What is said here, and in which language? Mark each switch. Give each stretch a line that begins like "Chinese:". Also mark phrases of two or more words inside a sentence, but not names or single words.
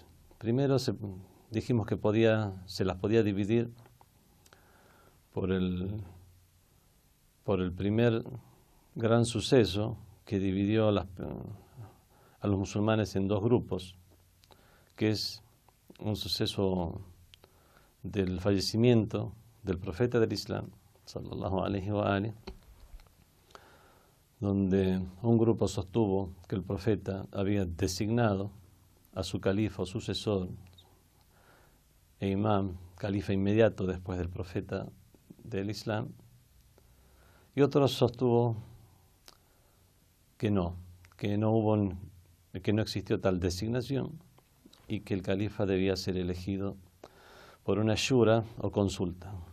Spanish: Primero dijimos que se las podía dividir por el primer gran suceso que dividió a los musulmanes en dos grupos, que es un suceso del fallecimiento del profeta del Islam,
Arabic: صلى الله عليه وآله,
Spanish: donde un grupo sostuvo que el profeta había designado a su califa o sucesor e imam, califa inmediato después del profeta del Islam, y otros sostuvo que no existió tal designación y que el califa debía ser elegido por una shura o consulta.